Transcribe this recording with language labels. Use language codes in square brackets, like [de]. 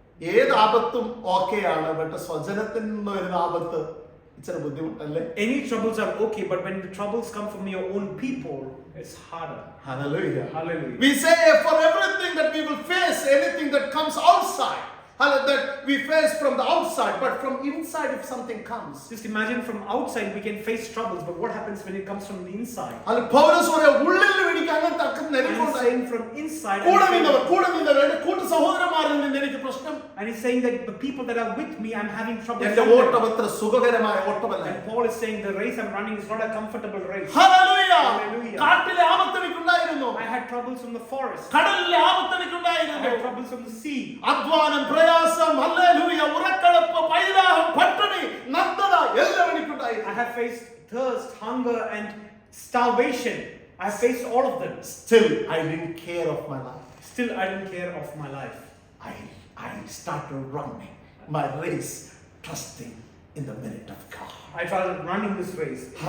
[ml] ഏത് ആപത്തും ഓക്കെയാണ്, പക്ഷെ സ്വജനത്തിൽ നിന്ന് വരുന്ന ആപത്ത് ഇച്ചിരി ബുദ്ധിമുട്ടല്ലേ? [en] Any troubles are okay, but when the troubles come from your own people, it's harder. Hallelujah. Hallelujah. We say for everything that we will face, anything that comes outside, that we face from the outside, but from inside if something comes. Just imagine from outside we can face troubles, but what happens when it comes from the inside? [ml] അല്ല പൗലോസ് പറയാ ഉള്ളിൽ എനിക്ക് അങ്ങനത്തെ [en] And he's [ml] നെരുക്കുണ്ടായി. [en] saying from inside. [ml] കൂടെ നിന്നവർ എന്റെ കൂട്ടു സഹോദരന്മാരിൽ നിന്ന് എനിക്ക് പ്രശ്നം. [en] And he's saying that the people that are with me, I'm having trouble. [ml] എന്റെ ഓട്ടം അത്ര സുഖകരമായ ഓട്ടമല്ല. [en] And Paul is saying the race I'm running is not a comfortable race. [ml] Hallelujah. [en] Hallelujah. [ml] കാട്ടിലെ ആപത്ത് എനിക്കുണ്ടായിരുന്നു. [en] I had troubles from the forest. [ml] കടലിലെ ആപത്ത് [en] I [ml] എനിക്കുണ്ടായിരുന്നു. [en] had troubles from the sea. [ml] അധ്വാനം, പ്രയാസം, ഹല്ലേലൂയ, ഉറക്കളപ്പ്, പൈരാഹം, പട്ടിണി, നഗ്നത എല്ലാം എനിക്കുണ്ടായിരുന്നു. [en] I have faced thirst, hunger, and starvation. I have faced all of them. Still I didn't care of my life. Still, I didn't care of my life. I started running my race trusting in the merit of God. I started running this race.